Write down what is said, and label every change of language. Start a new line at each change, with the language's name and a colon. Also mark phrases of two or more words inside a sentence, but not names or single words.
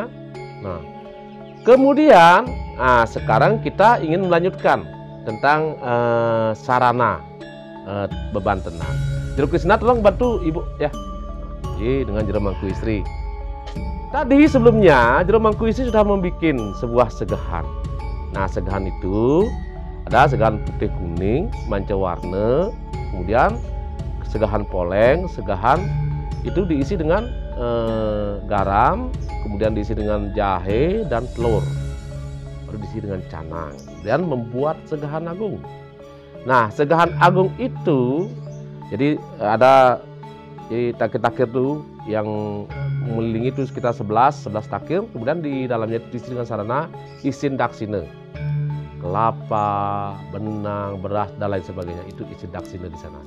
Indonesian: Nah, kemudian, sekarang kita ingin melanjutkan tentang sarana beban tenang. Jero Krishna tolong bantu ibu ya, dengan Jero Mangku Istri. Tadi sebelumnya Jero Mangku Istri sudah membuat sebuah segahan. Nah, segahan itu ada segahan putih kuning, manca warna. Kemudian segahan poleng, segahan itu diisi dengan garam, kemudian diisi dengan jahe dan telur, baru diisi dengan canang, dan membuat segahan agung. Nah, segahan agung itu jadi ada takir-takir tuh yang mengelilingi itu sekitar 11 takir, kemudian di dalamnya diisi dengan sarana
Balinese: isin daksina.
Indonesian: Kelapa, benang, beras, dan lain sebagainya itu isi daksina di sana.